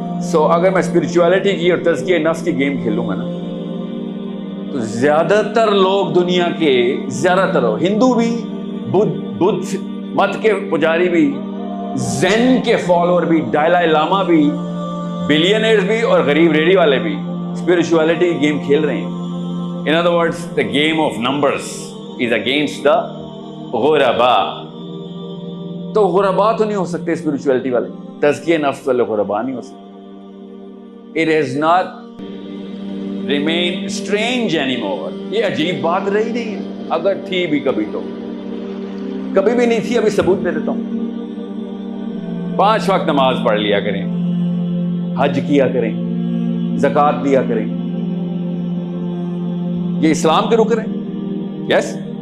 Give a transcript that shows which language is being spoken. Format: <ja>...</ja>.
<ur>سو اگر میں اسپرچویلٹی کی اور تزکیہ نفس کی گیم کھیلوں گا نا تو زیادہ تر لوگ دنیا کے, زیادہ تر ہندو بھی, بدھ مت کے پجاری بھی, زین کے فالوور بھی, ڈالائی لاما بھی, بلینئرز بھی اور غریب ریڈی والے بھی اسپرچویلٹی کی گیم کھیل رہے ہیں.</ur> <en>In other words the game of numbers is against the غربا.</en> <ur>تو غربا تو نہیں ہو سکتے اسپرچویلٹی والے, تزکیہ نفس والے غربا نہیں ہو سکتے.</ur> <en>It has not remained strange anymore.</en> <ur>یہ عجیب بات رہی نہیں ہے. اگر تھی بھی کبھی تو کبھی بھی نہیں تھی. ابھی ثبوت دے دیتا ہوں. 5 وقت نماز پڑھ لیا کریں, حج کیا کریں, زکوٰۃ دیا کریں. یہ اسلام کے رکن ہیں. یس.</ur>